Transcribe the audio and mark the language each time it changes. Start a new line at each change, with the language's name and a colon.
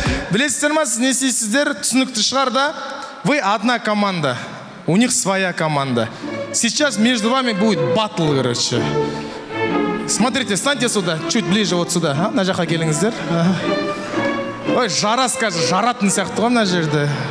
Kazakh: Білесіздер ма, сіз не істейсіздер, түсінікті шығар да?
Russian: Вы одна команда, у них своя команда. Сейчас между вами будет батл, короче. Смотрите, станьте сюда, чуть ближе вот сюда.
Kazakh: На жаққа келіңіздер. Ой, жара, скажи, жаратын сияқты ғой мына жерде.